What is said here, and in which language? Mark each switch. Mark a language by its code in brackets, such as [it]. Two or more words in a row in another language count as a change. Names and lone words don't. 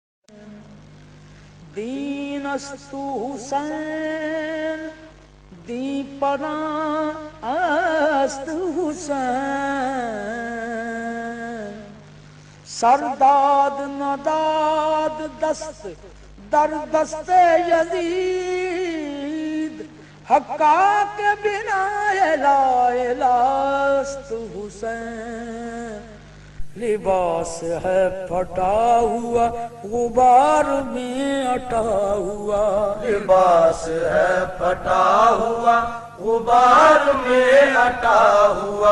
[fa] دین است حسین دی پناہ است حسین سرداد نداد دست در دست یزید حقا کے بنا لا الہ است حسین [ur] لباس ہے پھٹا ہوا غبار میں اٹا ہوا لباس ہے پھٹا ہوا غبار میں اٹا ہوا